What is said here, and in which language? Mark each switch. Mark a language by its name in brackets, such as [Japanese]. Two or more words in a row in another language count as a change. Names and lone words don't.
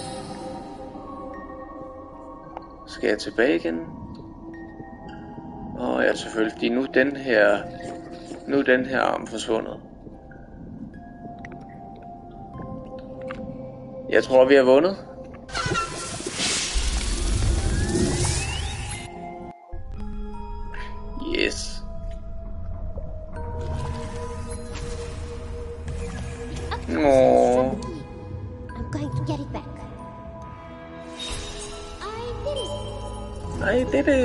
[Danish] Skal jeg tilbage igen? Ja, selvfølgelig, fordi nu er den her arm forsvundet. Jeg tror, vi har vundet. [English] Yes. I'm going to get it back. I did it.